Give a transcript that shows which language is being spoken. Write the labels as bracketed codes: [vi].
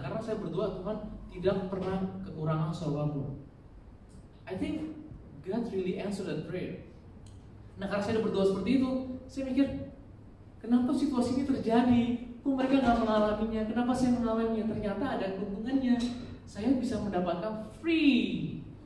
[id] Karena saya berdoa Tuhan tidak pernah kekurangan apapun. [en] I think God really answered that prayer. [id] Nah karena saya berdoa seperti itu, saya mikir kenapa situasi ini terjadi? Kok mereka gak mengalaminya? Kenapa saya mengalaminya? Ternyata ada keuntungannya. Saya bisa mendapatkan free.